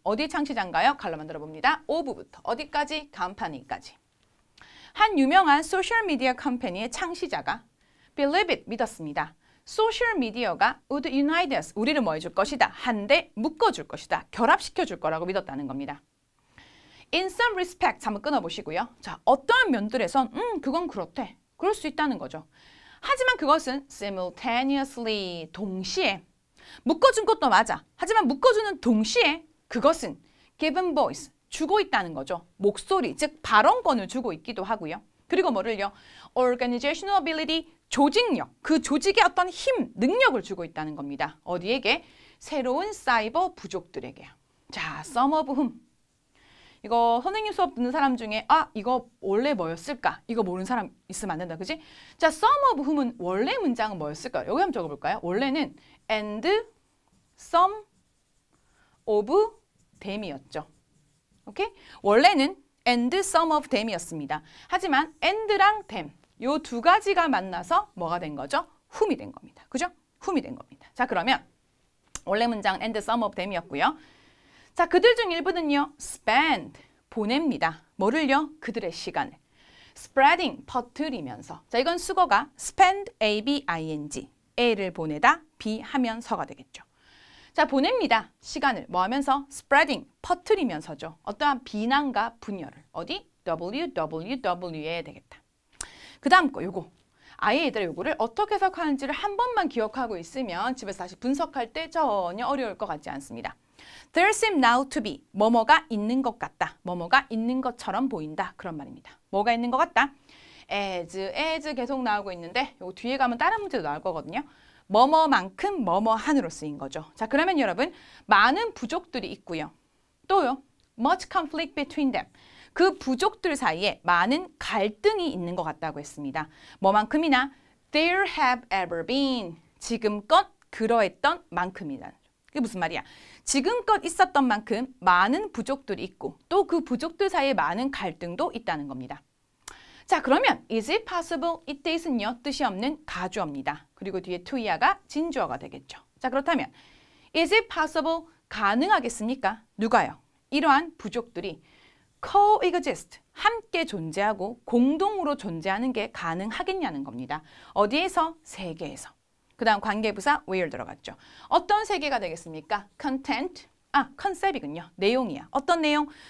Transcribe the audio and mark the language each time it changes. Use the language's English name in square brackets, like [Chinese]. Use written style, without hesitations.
[Korean] 어디 창시자인가요? 갈로 만들어 봅니다. of부터 어디까지? 컴퍼니까지. 한 유명한 소셜미디어 컴퍼니의 창시자가 [English] believe it, [Korean] 믿었습니다. 소셜미디어가 [English] would unite us, [Korean] 우리를 뭐 해줄 것이다? 한데 묶어줄 것이다. 결합시켜줄 거라고 믿었다는 겁니다. [English] In some respect, [Korean] 한번 끊어보시고요. 자, 어떠한 면들에선 그건 그렇대. 그럴 수 있다는 거죠. 하지만 그것은 simultaneously, 동시에 묶어준 것도 맞아. 하지만 묶어주는 동시에 그것은 [English] given voice, [Korean] 주고 있다는 거죠. 목소리, 즉 발언권을 주고 있기도 하고요. 그리고 뭐를요? [English] organizational ability, [Korean] 조직력, 그 조직의 어떤 힘, 능력을 주고 있다는 겁니다. 어디에게? 새로운 사이버 부족들에게요. [English] 자, some of whom. [Korean] 이거 선생님 수업 듣는 사람 중에 이거 원래 뭐였을까? 이거 모르는 사람 있으면 안 된다, 그지? 자, some of whom은 원래 문장은 뭐였을까요? 여기 한번 적어볼까요? 원래는 [English] and some of them이었죠. [Korean] 오케이? 원래는 [English] and some of them이었습니다. [Korean] 하지만 and랑 them, 요 두 가지가 만나서 뭐가 된 거죠? whom이 된 겁니다. 그죠? whom이 된 겁니다. 자, 그러면 원래 문장은 [English] and some of them [Korean] 이었고요. 자, 그들 중 일부는요, spend, 보냅니다. 뭐를요? 그들의 시간을. spreading, 퍼뜨리면서. 자, 이건 수거가 spend, A-B-I-N-G, A를 보내다, B 하면서가 되겠죠. 자, 보냅니다. 시간을 뭐 하면서? spreading, 퍼뜨리면서죠. 어떠한 비난과 분열을. 어디? www에 되겠다. 그 다음 거 요거. 아예 얘들아 요거를 어떻게 해석하는지를 한 번만 기억하고 있으면 집에서 다시 분석할 때 전혀 어려울 것 같지 않습니다. [English] There seem now to be, [Korean] 뭐뭐가 있는 것 같다. 뭐뭐가 있는 것처럼 보인다. 그런 말입니다. 뭐가 있는 것 같다? as 계속 나오고 있는데 요 뒤에 가면 다른 문제도 나올 거거든요. 뭐뭐만큼 뭐뭐한으로 쓰인 거죠. 자, 그러면 여러분 많은 부족들이 있고요. 또요. [English] much conflict between them. [Korean] 그 부족들 사이에 많은 갈등이 있는 것 같다고 했습니다. 뭐만큼이나 [English] there have ever been. [Korean] 지금껏 그러했던 만큼이다. 그게 무슨 말이야? 지금껏 있었던 만큼 많은 부족들이 있고 또 그 부족들 사이에 많은 갈등도 있다는 겁니다. 자, 그러면 [English] is it possible? [Korean] 이때있은요, 뜻이 없는 가주어입니다. 그리고 뒤에 to야가 진주어가 되겠죠. 자, 그렇다면 [English] is it possible? [Korean] 가능하겠습니까? 누가요? 이러한 부족들이 coexist, 함께 존재하고 공동으로 존재하는 게 가능하겠냐는 겁니다. 어디에서? 세계에서. 그 다음 관계부사 where 들어갔죠. 어떤 세계가 되겠습니까? content, 컨셉이군요. 내용이야. 어떤 내용?